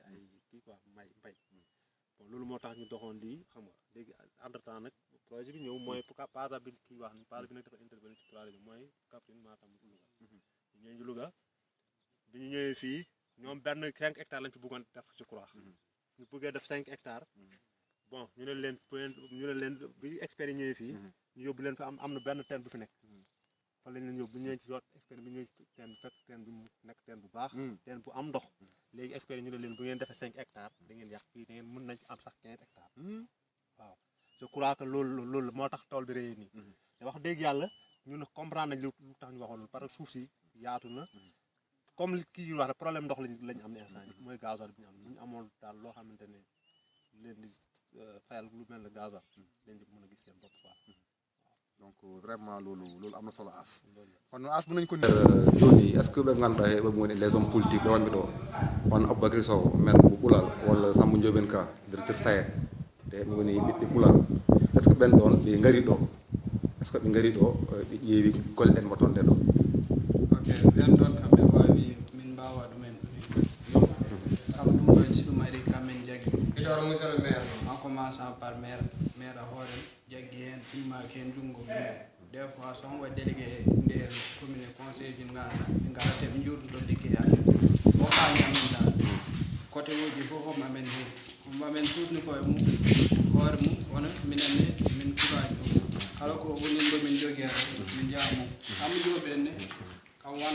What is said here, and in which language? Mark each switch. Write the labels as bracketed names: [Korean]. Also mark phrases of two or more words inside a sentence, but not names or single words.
[Wolof] ay kii quoi mbay bon loolu moo tax ñu doxoon lii xam nga léegi [French] entre temps [Wolof] nag projet bi ñëw mooy PASA bi kii wax ni PASA bi nag dafa intervenir ci 3 régions mooy Kaffrine Matam Louga ñu ñëwee Louga bi ñu ñëwee fii ñoom benn 5 hectares lañ ci bëggoon def [French] je crois [Wolof] ñu bëggee def 5 hectares bon ñu ne leen bi expert yi ñëwee fii ñu yóbbu leen fa am na benn teen bu fi nekk fa lañ leen yóbbu bu ñëwee ci yoot expert bi ñëwee ci teen bu fekk teen bi mu nekk teen bu baax teen bu am ndox léegi expert yi ñu ne leen bu ngeen defee 5 hectares da ngeen yàq fii da ngeen mën nañ ci am sax 15 hectares waaw [French] je crois que [Wolof] loolu moo tax tool bi réy nii te wax dëgg yàlla ñun comprendre nañ lu tax ñu waxoon loolu parce que suuf si yaatu na comme kii wax problème ndox lañ am ne instant yi mooy gasoil bi ñu am ñu amoon daal loo xamante ne leen di fayal lu mel ne gasoil dañ di mën a gis seen bopp quoi [French] donc vraiment [Wolof] loolu am na solo as kono as bu nañ ko [Fula] joni [French] est ce que [Fula] ɓe ganduɗa he ɓe woni [French] les hommes politiques [Fula] ɓe wanɓe ɗo on Aboubacry Sow maire mo Boulal walla Samba Ndiobène Ka directeur SAED te ɓe woni ɓiɓɓe Boulal [French] est ce que [Fula] ɓen ɗon ɓe ngari ɗo [French] est ce que [Fula] ɓe ngari ɗo ɓe ƴeewi golleɗen mo tonde ɗo ok ɓen ɗon kamɓe wawi min mbawa ɗumen saabu ɗum ɗon si ɗum ari kamen jaggi iɗor [French] monsieur le maire en commençant par maire [Fula] a hoore jaggi hen immaki hen junngo ɗum [French] des fois [Fula] so on waɗi délégué nder commune conseil ji ngana ɓe garate ɓe jurduɗo ligguey amen o haali amen dal côté uji fof om amen hen amen susni koye mum hoore mum wona minenne min courage ɗum kala ko woni min jogui hen min jaa mum Samba Ndiobène ne kam wonom